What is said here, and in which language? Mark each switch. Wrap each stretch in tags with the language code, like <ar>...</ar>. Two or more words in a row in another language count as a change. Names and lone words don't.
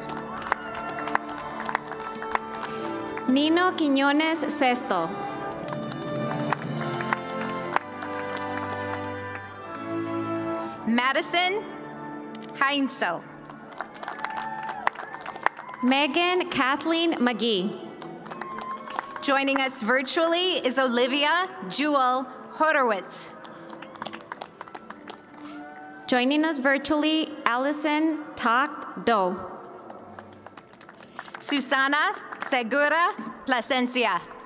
<en>Nino Quiñones Sesto. Madison Heinzel. Megan Kathleen McGee. Joining us virtually is Olivia Jewel Horowitz. Joining us virtually, Allison Tak Do. Susana Segura Plasencia.</en>